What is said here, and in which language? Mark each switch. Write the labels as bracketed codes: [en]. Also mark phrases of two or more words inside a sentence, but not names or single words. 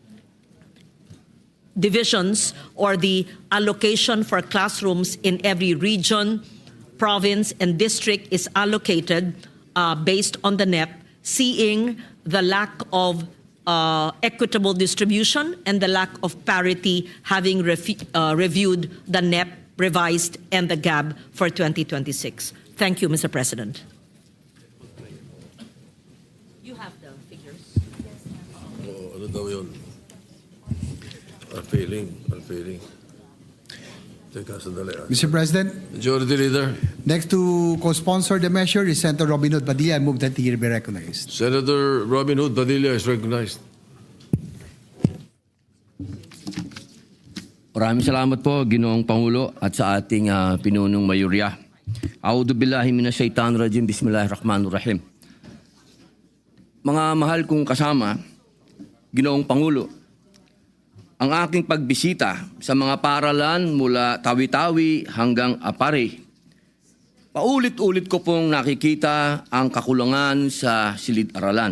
[en] divisions or the allocation for classrooms in every region, province, and district is allocated based on the NEP, seeing the lack of equitable distribution and the lack of parity, having reviewed the NEP revised and the GAB for 2026. Thank you, Mr. President. You have the figures. [tl] Ano daw yun? Unfailing. Teka, sandali. [en] Mr. President, Majority Leader. next to co-sponsor the measure is Senator Robin Hood Padilla. I move that he be recognized. Senator Robin Hood Padilla is recognized. [tl] Maraming salamat po, Ginoong Pangulo, at sa ating pinunong mayurya. [ar] أعوذ بالله من الشيطان الرجيم بسم الله الرحمن الرحيم. [tl] Mga mahal kong kasama, Ginoong Pangulo, ang aking pagbisita sa mga paaralan mula Tawi-Tawi hanggang Apare, paulit-ulit ko pong nakikita ang kakulangan sa silid-aralan.